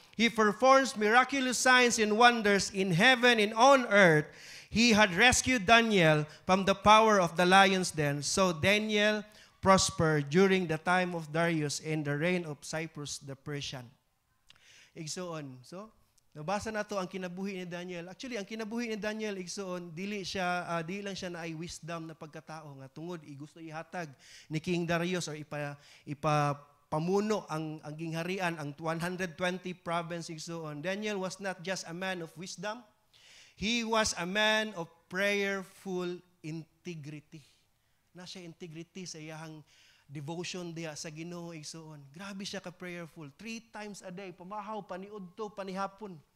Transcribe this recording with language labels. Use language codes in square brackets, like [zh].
[en] He performs miraculous signs and wonders in heaven and on earth. He had rescued Daniel from the power of the lion's den. So Daniel prospered during the time of Darius and the reign of Cyrus the Persian. [ceb] Igsoon. So, nabasa na to ang kinabuhi ni Daniel. Actually, ang kinabuhi ni Daniel, igsoon, dili lang siya na ay wisdom na pagkatao nga tungod gusto ihatag ni King Darius or ipapamuno ang gingharian, ang 120 province igsoon. [en] Daniel was not just a man of wisdom. He was a man of prayerful integrity. [ceb] Na siya integrity sa iyang devotion diya sa Ginoo igsoon. Grabe siya ka-prayerful. 3 times a day, pamahaw, paniudto, panihapon.